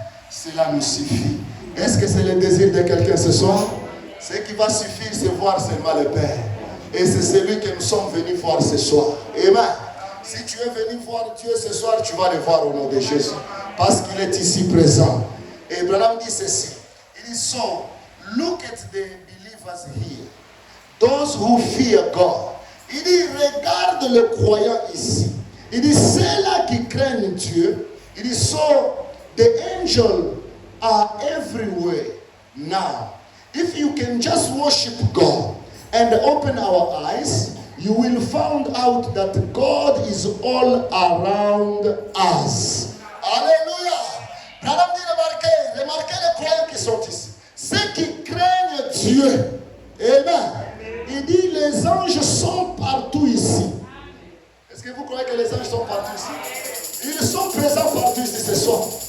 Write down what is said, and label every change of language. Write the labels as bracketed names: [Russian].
[French] Cela nous suffit. Est-ce que c'est le désir de quelqu'un ce soir? Ce qui va suffire, c'est voir seulement le Père. Et c'est celui que nous sommes venus voir ce soir. Amen. Si tu es venu voir Dieu ce soir, tu vas le voir au nom de Jésus. Parce qu'il est ici présent. Et Branham dit ceci. Il dit, [English] so, look at the believers here. Those who fear God. [French] Il dit, regarde le croyant ici. Il dit, ceux-là qui craignent Dieu. Il dit, [English] so, the angels are everywhere now. If you can just worship God and open our eyes, you will find out that God is all around us. Alléluia. [French] Branham dit, remarquez les croyants qui sont ici. Ceux qui craignent Dieu. Amen. Il dit, les anges sont partout ici. Est-ce que vous croyez que les anges sont partout ici? Ils sont présents partout ici ce soir.